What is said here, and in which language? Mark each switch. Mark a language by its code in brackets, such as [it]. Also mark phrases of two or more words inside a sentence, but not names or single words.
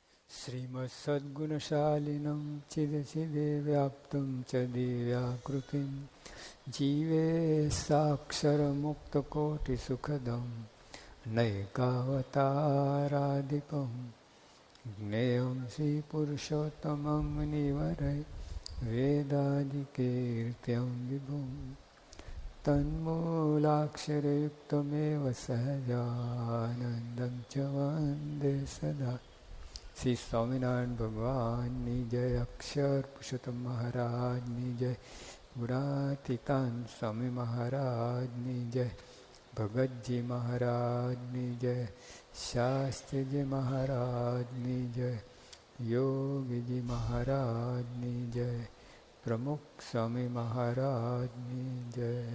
[sa] श्रीमत्सद्गुणशालिनं चिदचिदे व्याप्तं च दिव्याकृतिं जीवे साक्षरमुक्तकोटिसुखदं नैकावताराधिपं ज्ञेयं श्रीपुरुषोत्तमं मुनिवरै वेदादिकीर्त्यं विभुं तन्मूलाक्षरयुक्तमेव सहजानन्दं च वन्दे सदा। [gu] श्री स्वामिनारायण भगवानની જય, અક્ષર પુરુષોત્તમ મહારાજની જય, ગુણાતીતાન સ્વામી મહારાજની જય, ભગતજી મહારાજની જય, શાસ્ત્રીજી મહારાજની જય, યોગીજી મહારાજની જય, પ્રમુખ સ્વામી મહારાજની જય.